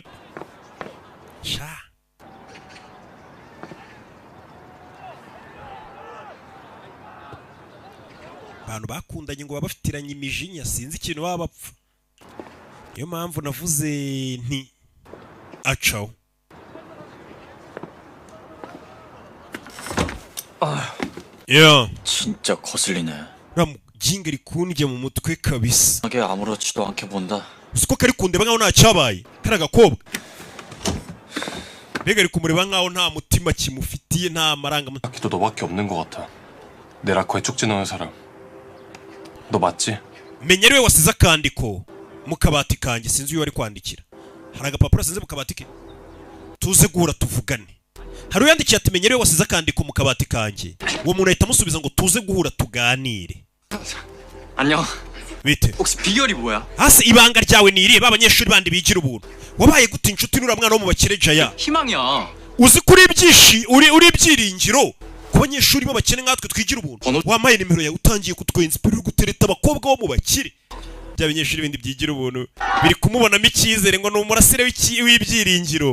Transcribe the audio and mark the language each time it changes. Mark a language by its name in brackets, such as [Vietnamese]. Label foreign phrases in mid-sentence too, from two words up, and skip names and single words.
[Kinyarwanda] Sha. Abantu bakundanye ngo babafitiranye imijinya, sinzi ikintu baba bapfa. Niyo mpamvu navuze nti acaho. [Korean] 진짜 거슬리네. [Kinyarwanda] Ramuginga rikunje mu mutwe kabisa. [Korean] 하게 아무렇지도 않게 본다. [Kinyarwanda] Usko kari kundeba nkaho nta cyabaye. Karagakobwa. Mbega ari kumureba nkaho nta mutima kimufitiye, nta maranga. [Korean] 아기도 너밖에 없는 것 같아. 내 라커에 쪽지 넣은 사람. 너 맞지? [Kinyarwanda] Menya ariwe wasize akandiko mu kabati kanjye, sinzi uyu wari kwandikira. Hari agapapuro asize mu kabati ke. Tuze guhura tuvugane. Hari uyandikiye ati menya ariwe wasize akandiko mu kabati kanjye. Uwo muntu ahita amusubiza ngo tuze guhura tuganire. [Korean] 안녕. [Kinyarwanda] Bite? [Korean] 혹시 비결이 뭐야? [Kinyarwanda] Hasi ibanga ryawe ni irihe? Abanyeshuri bandi bigira ubuntu. Wabaye gute inshuti n'ura mwana wo mu bakire Jaya? [Korean] 희망이야. [Kinyarwanda] Uzi kuri ibyishi uri byiringiro. Ku banyeshuri b'abakene nkatwe twigira ubuntu. Wamaye nimero yawe utangiye kutwenspirira gutereta abakobwa bo mu bakire. By'abanyeshuri bindi byigira ubuntu biri kumubonamo icyizere ngo ni umurasire w'ibyiringiro.